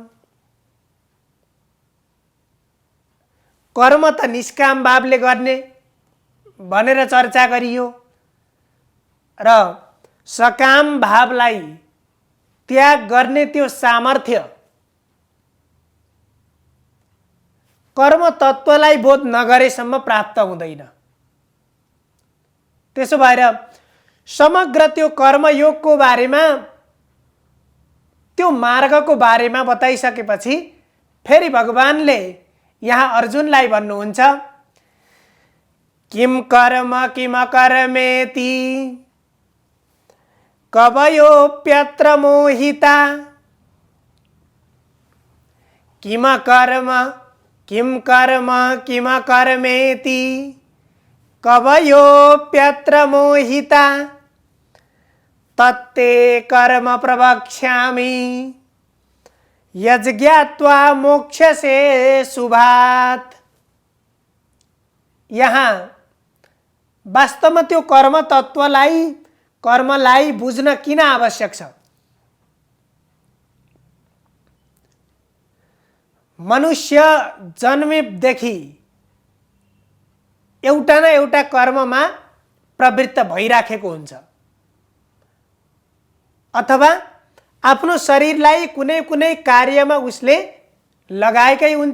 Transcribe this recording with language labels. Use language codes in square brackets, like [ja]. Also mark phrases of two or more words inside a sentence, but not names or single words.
[ne] कर्म त निष्काम भावले गर्ने भनेर चर्चा गरियो र सकाम भावलाई त्याग गर्ने त्यो सामर्थ्य कर्म तत्त्वलाई बोध नगरेसम्म प्राप्त हुँदैन। त्यसो भएर समग्र त्यो कर्मयोगको बारेमा, त्यो मार्गको बारेमा बताइसकेपछि फेरि भगवानले यहाँ अर्जुनलाई भन्नुहुन्छ [sa] किम कर्म किम कर्मेति कवयोप्यत्र मोहिता किम कर्म किम कर्मेति कवयोप्यत्र मोहिता तत्ते कर्म प्रवक्ष्यामि यज्ञात्वा मोक्षसे शुभात्। [ne] यहाँ वास्तवमा त्यो कर्मलाई बुझ्न किन आवश्यक छ? मनुष्य जन्मेदेखि एउटा न एउटा कर्ममा प्रवृत्त भइराखेको हुन्छ, अथवा आफ्नो शरीरलाई कुनै कुनै कार्यमा उसले लगाएकै हुन्छ।